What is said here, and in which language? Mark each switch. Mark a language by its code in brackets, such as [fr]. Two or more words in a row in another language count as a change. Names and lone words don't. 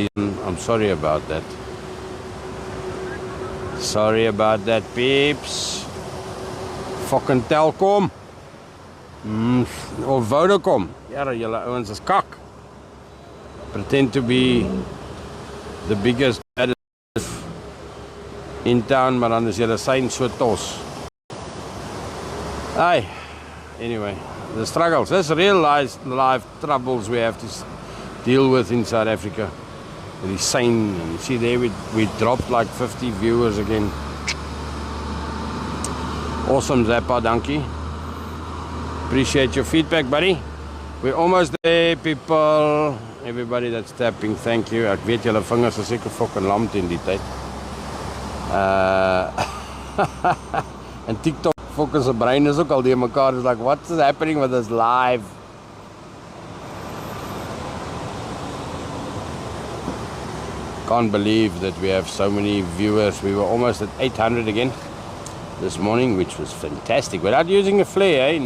[en] I'm sorry about that. Sorry about that, peeps. Fucking Telkom. Or Vodacom. [af] Ja, julle ouens is kak. [en] Pretend to be the biggest in town, [af] maar dan is julle sein so tos. [en] Hey, anyway, the struggles. That's real life troubles we have to deal with in South Africa. The sign, and you see there we dropped like 50 viewers again. Awesome, Zappa, dankie. Appreciate your feedback, buddy. We're almost there, people. Everybody that's tapping, thank you. [af] Ek weet julle vingers is seker fucking lam in die tyd. En TikTok fucking se brein is ook al die mekaar. [en] It's like, what is happening with us live? Can't believe that we have so many viewers. We were almost at 800 again this morning, which was fantastic. Without using a flare, eh?